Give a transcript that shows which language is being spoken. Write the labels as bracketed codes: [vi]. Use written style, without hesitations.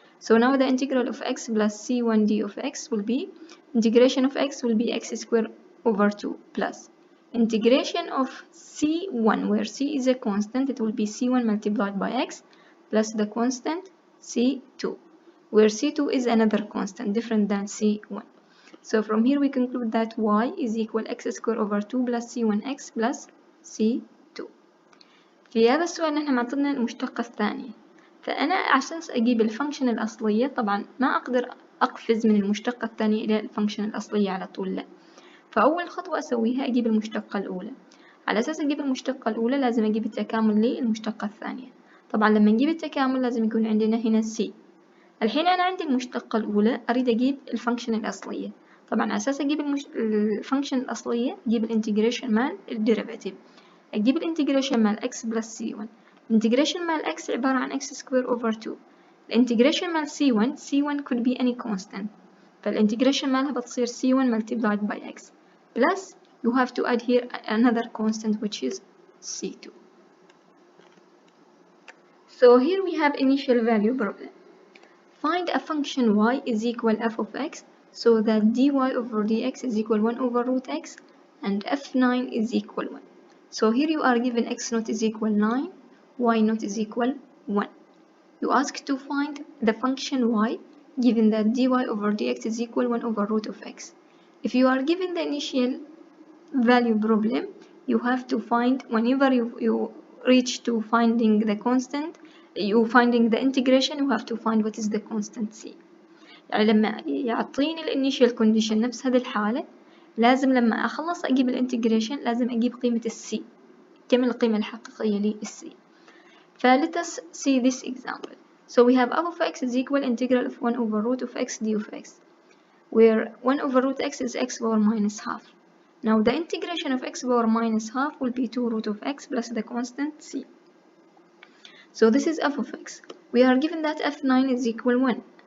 [en] So now the integral of x plus c1 d of x will be, integration of x will be x squared over 2 plus integration of c1, where c is a constant, it will be c1 multiplied by x plus the constant c2, where c2 is another constant different than c1. So from here we conclude that y is equal x squared over 2 plus c1x plus c2. [ar] في هذا السؤال نحن معطينا المشتقة الثانية، فأنا عشان أجيب الفانكشن الأصلية طبعا ما أقدر أقفز من المشتقة الثانية إلى الفانكشن الأصلية على طول، لا. فأول خطوة أسويها أجيب المشتقة الأولى. على أساس أجيب المشتقة الأولى لازم أجيب التكامل للمشتقة الثانية. طبعا لما نجيب التكامل لازم يكون عندنا هنا c. الحين أنا عندي المشتقة الأولى أريد أجيب الفانكشن الأصلية. طبعا على أساس أجيب الفانكشن الأصلية أجيب الانتجريشن مال الديريفاتيف. أجيب الانتجريشن مال x بلس c1. الانتجريشن مال x عبارة عن x square over 2. الانتجريشن مال c1 [en] could be any constant. [ar] فالانتجريشن مالها بتصير [en] c1 multiplied by x plus you have to add here another constant which is c2. So here we have initial value problem. Find a function y is equal f of x so that dy over dx is equal 1 over root x and f9 is equal 1. So here you are given x naught is equal 9, y naught is equal 1. You ask to find the function y given that dy over dx is equal 1 over root of x. If you are given the initial value problem, you have to find, whenever you reach to finding the constant, you finding the integration, you have to find what is the constant c. [ar] يعني لما يعطيني الانيشال كونديشن نفس هذه الحالة، لازم لما أخلص أجيب الانتجريشن لازم أجيب قيمة السي، كم القيمة الحقيقية للسي. [en] let us see this example. So we have f of x is equal integral of 1 over root of x d of x, where 1 over root x is x power minus half. Now the integration of x power minus half will be 2 root of x plus the constant c. So this is f of x. We are given that f9 is equal 1.